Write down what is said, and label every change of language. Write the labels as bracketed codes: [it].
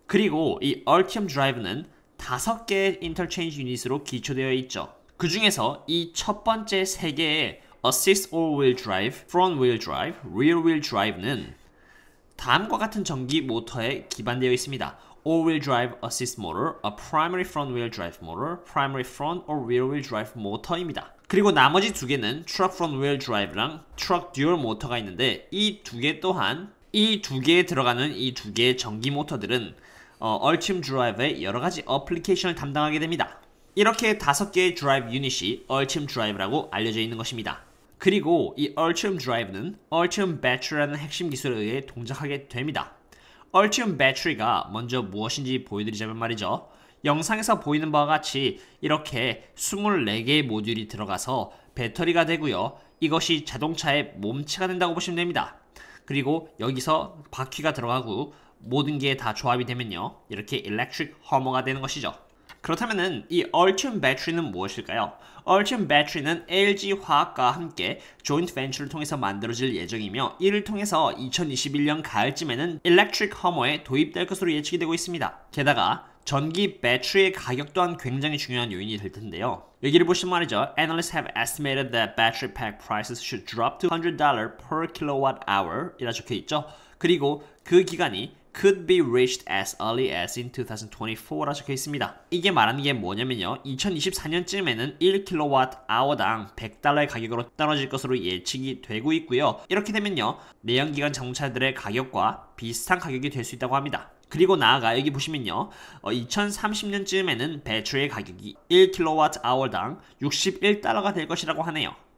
[ko] 그리고 이 Ultium Drive는 5개의 인터체인지 유닛으로 기초되어 있죠. 그 중에서 이 첫 번째 3개의 Assist All-Wheel Drive, Front Wheel Drive, Rear Wheel Drive는 다음과 같은 전기 모터에 기반되어 있습니다. [en] All-Wheel Drive Assist Motor, a Primary Front Wheel Drive Motor, Primary Front or Rear Wheel Drive Motor입니다. [ko] 그리고 나머지 2개는 Truck Front Wheel Drive랑 Truck Dual Motor가 있는데 이 2개 또한 이 2개에 들어가는 이 2개의 전기 모터들은 Ultium Drive의 여러가지 어플리케이션을 담당하게 됩니다. 이렇게 5개의 드라이브 유닛이 Ultium Drive라고 알려져 있는 것입니다. 그리고 이 Ultium Drive는 Ultium Battery라는 핵심 기술에 의해 동작하게 됩니다. Ultium Battery가 먼저 무엇인지 보여드리자면 말이죠. 영상에서 보이는 바와 같이 이렇게 24개의 모듈이 들어가서 배터리가 되고요. 이것이 자동차의 몸체가 된다고 보시면 됩니다. 그리고 여기서 바퀴가 들어가고 모든 게 다 조합이 되면요. 이렇게 Electric Hummer가 되는 것이죠. 그렇다면은 이 Ultium Battery는 무엇일까요? Ultium Battery는 LG 화학과 함께 조인트 벤처를 통해서 만들어질 예정이며 이를 통해서 2021년 가을쯤에는 Electric Hummer에 도입될 것으로 예측이 되고 있습니다. 게다가 전기 배터리의 가격 또한 굉장히 중요한 요인이 될 텐데요. 여기를 보시면 말이죠. [en] Analysts have estimated that battery pack prices should drop to $100 per kilowatt hour [ko] 이라 적혀 있죠. 그리고 그 기간이 [en] could be reached as early as in 2024라 [ko] 적혀 있습니다. 이게 말하는 게 뭐냐면요. 2024년쯤에는 1kWh당 $100의 가격으로 떨어질 것으로 예측이 되고 있고요. 이렇게 되면요. 내연기관 자동차들의 가격과 비슷한 가격이 될 수 있다고 합니다. 그리고 나아가 여기 보시면요. 2030년쯤에는 배터리의 가격이 1kWh당 $61가 될 것이라고 하네요.